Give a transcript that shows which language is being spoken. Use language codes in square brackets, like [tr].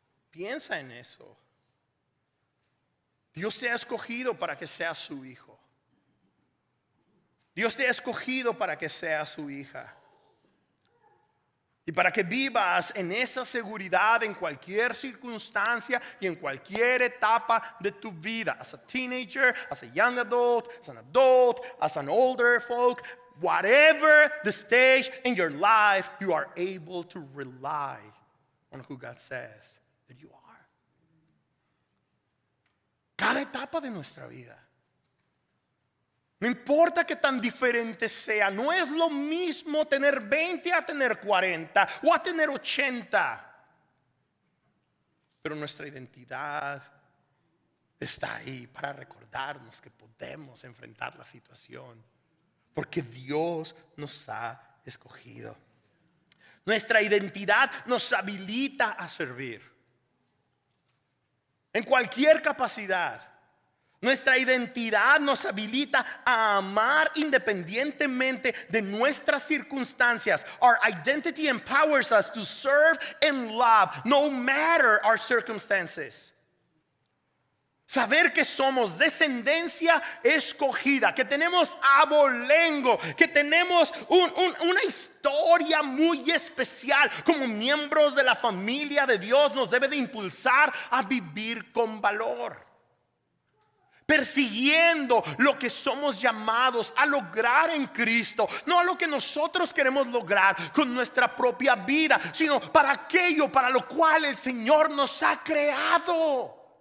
[es] Piensa en eso. Dios te ha escogido para que seas su hijo. Dios te ha escogido para que seas su hija. Y para que vivas en esa seguridad en cualquier circunstancia y en cualquier etapa de tu vida. [en] As a teenager, as a young adult, as an older folk. Whatever the stage in your life, you are able to rely on who God says that you are. [es] Cada etapa de nuestra vida. No importa que tan diferente sea, no es lo mismo tener 20 a tener 40 o a tener 80. Pero nuestra identidad está ahí para recordarnos que podemos enfrentar la situación, porque Dios nos ha escogido. Nuestra identidad nos habilita a servir en cualquier capacidad. Nuestra identidad nos habilita a amar independientemente de nuestras circunstancias. [en] Our identity empowers us to serve and love no matter our circumstances. [es] Saber que somos descendencia escogida, que tenemos abolengo, que tenemos una historia muy especial como miembros de la familia de Dios, nos debe de impulsar a vivir con valor, persiguiendo lo que somos llamados a lograr en Cristo, no a lo que nosotros queremos lograr con nuestra propia vida, sino para aquello para lo cual el Señor nos ha creado.